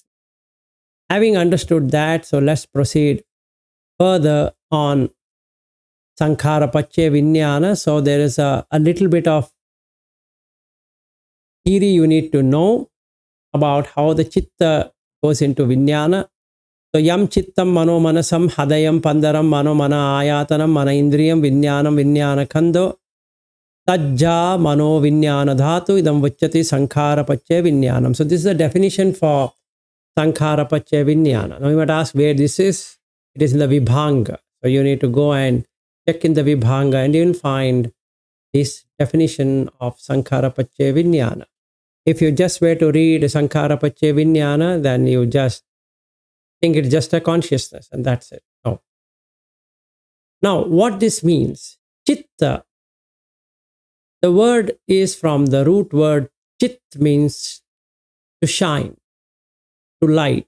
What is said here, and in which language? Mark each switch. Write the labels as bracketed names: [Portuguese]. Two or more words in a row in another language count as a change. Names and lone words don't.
[English] Having understood that, so let's proceed further on [Pali] Sankhara Pacchaya Viññāṇa. [English] So there is a little bit of theory you need to know about how the chitta goes into Viññāṇa. [Pali] So yam chittam mano manasam hadayam pandaram mano mana ayatanam mana indriyam viññānam viññāna khando tajja mano viññāna dhatu idam vachyati sankhara pacchaya viññānam. [English] So this is the definition for [Pali] sankhara pacchaya viññāna. [English] Now you might ask where this is. It is in the Vibhanga. So you need to go and check in the Vibhanga and you will find this definition of [Pali] sankhara pacchaya viññāna. [English] If you just were to read [Pali] sankhara pacchaya viññāna, [English] then you just think it's just a consciousness and that's it. No. Now, what this means, chitta The word is from the root word chit, means to shine, to light.